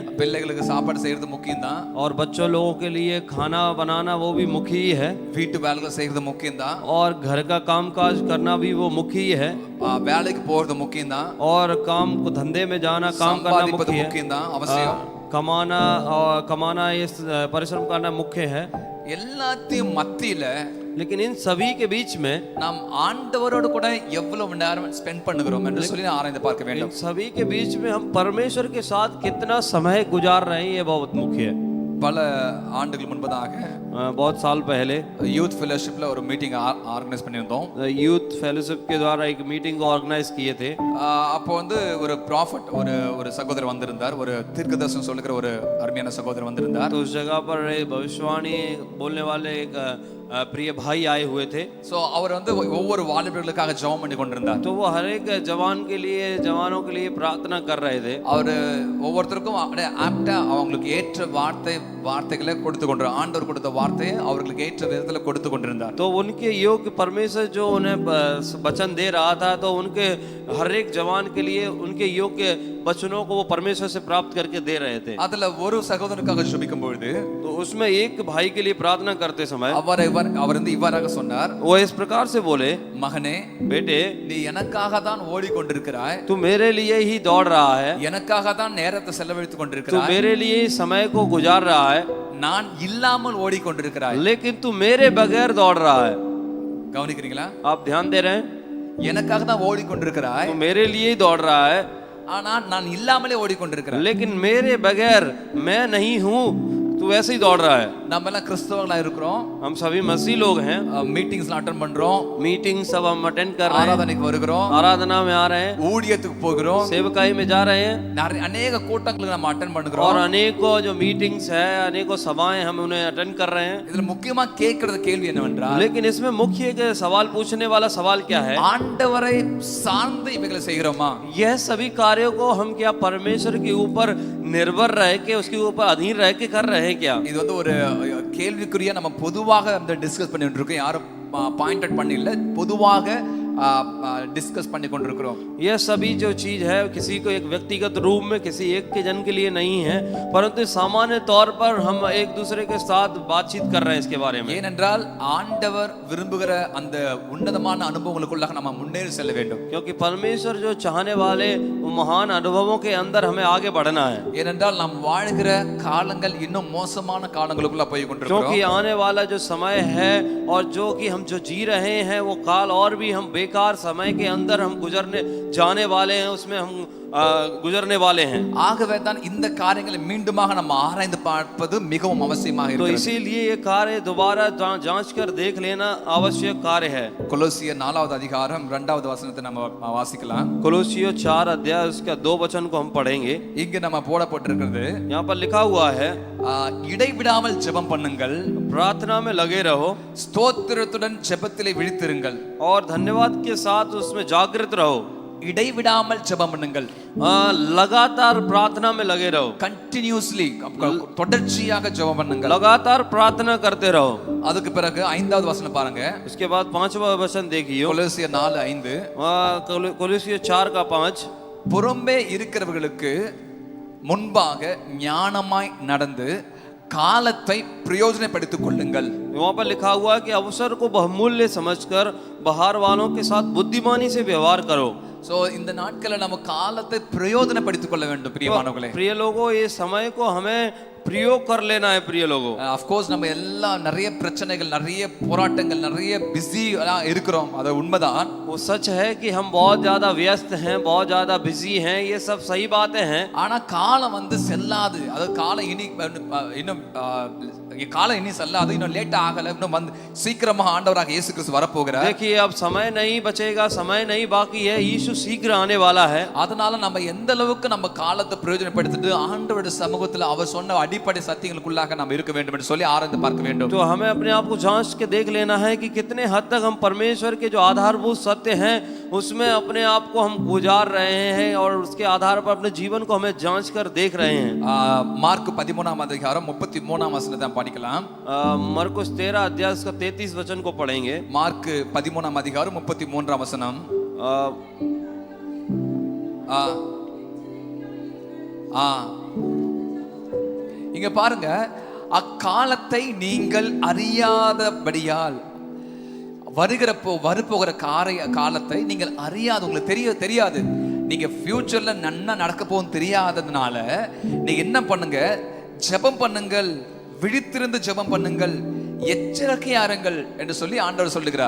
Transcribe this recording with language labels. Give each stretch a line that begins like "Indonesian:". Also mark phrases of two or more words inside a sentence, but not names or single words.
Tamil: பிள்ளைகளுக்கு சாப்பாடு செய்யறது முக்கியம் தான்.
Hindi: और बच्चों लोगों के लिए खाना बनाना वो भी मुख्य ही है.
Tamil: வீட்டு வேலைகள் செய்யறது முக்கியம் தான்.
Hindi: और घर का कामकाज करना भी वो मुख्य ही है.
Tamil: வேலைக்கு போறது முக்கியம் தான்.
Hindi: और काम को धंधे में जाना, काम करना मुख्य है.
Tamil: முக்கியம் தான், அவசியம்.
Hindi: कमाना ये परिश्रम करना मुख्य है.
Tamil: எல்லாத்தையும் மத்தியில
Hindi: लेकिन इन सभी के बीच में
Tamil: நாம் ஆண்டவரோடு கூட எவ்வளவு நேரம் ஸ்பெண்ட் பண்ணுகிறோம் என்று சொல்லி ஆராய்ந்து பார்க்க வேண்டும்.
Hindi: इन सभी के बीच में हम परमेश्वर के साथ कितना समय गुजार रहे हैं, ये बहुत मुख्य है.
Tamil: பல ஆண்டுகள் முன்பதாக
Hindi: बहुत साल पहले
English: youth fellowship
Tamil: ஒரு
English: meeting organize
Tamil: பண்ணியிருந்தோம்.
English: youth fellowship
Hindi: के द्वारा एक मीटिंग को ऑर्गेनाइज किए थे।
Tamil: அப்போ வந்து ஒரு ப்ராஃபட் ஒரு சகோதரர் வந்திருந்தார், ஒரு தீர்க்கதரிசனம் சொல்லுகிற ஒரு அருமையான சகோதரர் வந்திருந்தார்.
Hindi: तो उस जगह पर भविष्यवाणी बोलने वाले एक प्रिय भाई आए हुए थे।
Tamil: ஸோ அவர் வந்து ஒவ்வொரு வாலிபர்களுக்காக ஜெபம் பண்ணி கொண்டிருந்தார்.
Hindi: तो वो हर एक जवानों के लिए प्रार्थना कर रहे थे।
Tamil: அவர் ஒவ்வொருத்தருக்கும் அப்படியே ஆப்டா அவங்களுக்கு ஏற்ற வார்த்தைகளை கொடுத்து கொண்டிருந்தார். ஆண்டவர் கொடுத்த வார்த்தையை அவர்களுக்கு ஏற்ற விதத்தில் கொடுத்து கொண்டிருந்தார்.
Hindi: तो उनके योग्य परमेश्वर जो उन्हें वचन दे रहा था, तो उनके हर एक जवान के लिए उनके योग्य वचनों को वो परमेश्वर से प्राप्त करके दे रहे थे।
Tamil: அதுல ஒரு சகோதரனுக்காக ஜெபிக்கும் பொழுது
Hindi: तो उसमें एक भाई के लिए प्रार्थना करते समय
Tamil: அவர் வந்து இவ்வாறாக சொன்னார்,
Hindi: वो इस प्रकार से बोले,
Tamil: மகனே
Hindi: बेटे
Tamil: நீ எனக்காக தான் ஓடிக்கொண்டிருக்கிறாய்,
Hindi: तू मेरे लिए ही दौड़ रहा है,
Tamil: எனக்காக தான் நேரத்தை செலவழித்துக்
Hindi: तू
Tamil: கொண்டிருக்கிறாய்,
Hindi: मेरे लिए ही समय को गुजार रहा है,
Tamil: நான் இல்லாமல் ஓடிக்கொண்டிருக்கிறாய்.
Hindi: लेकिन तू मेरे बगैर दौड़ रहा है।
Tamil: கவனிக்கிறீங்களா?
Hindi: आप ध्यान दे रहे हैं?
Tamil: எனக்காக தான் ஓடிக்கொண்டிருக்கிறாய்,
Hindi: तू मेरे लिए ही दौड़ रहा है,
Tamil: ஆனா நான் இல்லாமலே ஓடிக்கொண்டிருக்கிறேன்.
Hindi: लेकिन मेरे बगैर मैं नहीं हूं, तू वैसे ही दौड़ रहा है।
Tamil: நம்ம எல்லாம் கிறிஸ்தவங்களா இருக்கிறோம்,
Hindi: हम सभी मसीह लोग हैं,
Tamil: மீட்டிங்ஸ்ல அட்டெண்ட் பண்றோம்,
Hindi: मीटिंग सब हम अटेंड कर रहे हैं,
Tamil: ஆராதனைக்கு வருகிறோம்,
Hindi: आराधना में आ रहे हैं,
Tamil: ஊழியத்துக்கு போகிறோம்,
Hindi: सेवकाई में जा रहे हैं,
Tamil: அநேக கூட்டங்களுக்கு நம்ம அட்டெண்ட்
Hindi: और
Tamil: பண்ணுகிறோம்.
Hindi: अनेकों जो मीटिंग्स है, अनेकों सभाएं हम उन्हें अटेंड कर रहे हैं।
Tamil: இதுல முக்கியமா கேட்கறது கேள்வி என்னவென்றால்,
Hindi: लेकिन इसमें मुख्य एक सवाल पूछने वाला सवाल क्या है?
Tamil: ஆண்டவரை சார்ந்து இவைகளை செய்கிறோமா?
Hindi: यह सभी कार्यों को हम क्या परमेश्वर के ऊपर निर्भर रह के, उसके ऊपर अधीन रह के कर रहे हैं क्या?
Tamil: இது வந்து ஒரு கேள்விக்குரிய நம்ம பொதுவாக அந்த டிஸ்கஸ் பண்ணிட்டு இருக்கோம், யாரும் பாயிண்டட் பண்ணி இல்ல, பொதுவாக डिस्कस பண்ணி கொண்டிருக்கிறோம்.
Hindi: यह सभी जो चीज है किसी को एक व्यक्तिगत रूप में किसी एक के जन के लिए नहीं है, परंतु सामान्य तौर पर हम एक दूसरे के साथ बातचीत कर रहे हैं इसके बारे में।
Tamil: ஏனென்றால் ஆண்டவர் விரும்புகிற அந்த உன்னதமான அனுபவங்களுக்குள்ளாக நம்ம முன்னேறி செல்ல வேண்டும்.
Hindi: क्योंकि परमेश्वर जो चाहने वाले वो महान अनुभवों के अंदर हमें आगे बढ़ना है।
Tamil: ஏனென்றால் நாம் வாழ்கிற காலங்கள் இன்னும் மோசமான காலங்களுக்குள்ள போய் கொண்டிருக்கிறோம்.
Hindi: क्योंकि आने वाला जो समय है और जो कि हम जो जी रहे हैं वो काल और भी हम बेकार समय के अंदर हम गुजरने जाने वाले हैं, उसमें हम गुजरने वाले हैं।
Tamil: ஆகவே தான் இந்த காரியங்களை மீண்டுமாக நம்ம ஆராய்ந்து பார்ப்பது மிகவும் அவசியமாக
Hindi: तो
Tamil: இருக்கிறது.
Hindi: इसीलिए ये कार्य दोबारा जांच कर देख लेना आवश्यक कार्य है।
Tamil: கொலோசியர் 4வது அதிகாரம் 2வது வசனத்தை நம்ம வாசிக்கலாம்.
Hindi: कोलोसियों 4 अध्याय उसका 2 वचन को हम पढ़ेंगे।
Tamil: இங்க நம்ம போடப்பட்டிருக்கிறது,
Hindi: यहाँ पर लिखा हुआ है,
Tamil: இடைவிடாமல் ஜெபம் பண்ணுங்கள்,
Hindi: प्रार्थना में लगे रहो,
Tamil: ஸ்தோத்திரத்துடன் ஜெபத்திலே விழித்திருங்கள்.
Hindi: और धन्यवाद के साथ उसमें जागृत रहो।
Tamil: இடைவிடாமல் ஜெபம் பண்ணுங்கள்,
Hindi: लगातार प्रार्थना में लगे रहो,
Tamil: கண்டினியூஸ்லி தொடர்ச்சியாக ஜெபம் பண்ணுங்கள்,
Hindi: लगातार प्रार्थना करते रहो।
Tamil: அதுக்கு பிறகு 5வது வசனம் பாருங்க.
Hindi: उसके बाद 5वां वचन देखिए,
Tamil: கொலோசியர் 4:5,
Hindi: कोलोसियों 4 का 5,
Tamil: புறம்பே இருக்கிறவர்களுக்கு முன்பாக ஞானமாய் நடந்து காலத்தை பிரயோஜனப்படுத்திக் கொள்ளுங்கள்.
Hindi: वहाँ पर लिखा हुआ है कि अवसर को बहुमूल्य समझकर बाहर वालों के साथ बुद्धिमानी से व्यवहार करो।
Tamil: சோ இந்த நாட்களை நம்ம காலத்தை பிரயோஜனப்படுத்திக் கொள்ள வேண்டும் பிரியமானவர்களே.
Hindi: प्रिय लोगों, ये समय को हमें प्रयोग कर लेना है। प्रिय लोगों,
English: of course
Tamil: நம்ம எல்லாம் நிறைய பிரச்சனைகள், நிறைய போராட்டங்கள், நிறைய பிஸி இருக்கிறோம், அது உண்மைதான்.
Hindi: वो सच है कि हम बहुत ज्यादा व्यस्त हैं, बहुत ज्यादा बिजी हैं, ये सब सही बातें हैं।
Tamil: ஆனா காலம் வந்து செல்லாது, அது காலம் இன்னும் காலம் இனி செல்லாது, இன்னும் லேட் ஆகல, இன்னும் வந்து சீக்கிரமாக ஆண்டவராக இயேசு கிறிஸ்து வரப்போகிறார்.
Hindi: देखिए, अब समय नहीं बचेगा, समय नहीं बाकी है, यीशु शीघ्र आने वाला है।
Tamil: அதனால நம்ம எந்த அளவுக்கு நம்ம காலத்தை பிரயோஜனப்படுத்திட்டு ஆண்டவருடைய சமூகத்தில் அவர் சொன்ன அடிப்படை சத்தியங்களுக்குள்ளாக நாம் இருக்க வேண்டும் என்று சொல்லி ஆராய்ந்து பார்க்க வேண்டும்.
Hindi: तो हमें अपने आप को जांच के देख लेना है कि कितने हद तक हम परमेश्वर के जो आधारभूत सत्य हैं उसमें अपने आप को हम गुजार रहे हैं, और उसके आधार पर अपने जीवन को हमें जांच कर देख रहे हैं।
Tamil: மார்க் 13ஆம் அதிகாரம் 33ஆம் வசனத்தை நாம் படிக்கலாம்.
Hindi: मरकुस 13 अध्याय उसका 33 वचन को पढ़ेंगे।
Tamil: மார்க் 13ஆம் அதிகாரம் 33ஆம் வசனம். இங்க பாருங்க, அக்காலத்தை நீங்கள் அறியாதபடியால், வரப்போகிற காலத்தை நீங்கள் அறியாது, உங்களுக்கு தெரியாது, நீங்க ஃபியூச்சர்ல நன்னா நடக்க போகும் தெரியாததுனால நீங்க என்ன பண்ணுங்க, ஜெபம் பண்ணுங்கள், விழித்திருந்து ஜெபம் பண்ணுங்கள், எச்சரிக்கையா இருங்கள் என்று சொல்லி ஆண்டவர் சொல்லுகிறார்.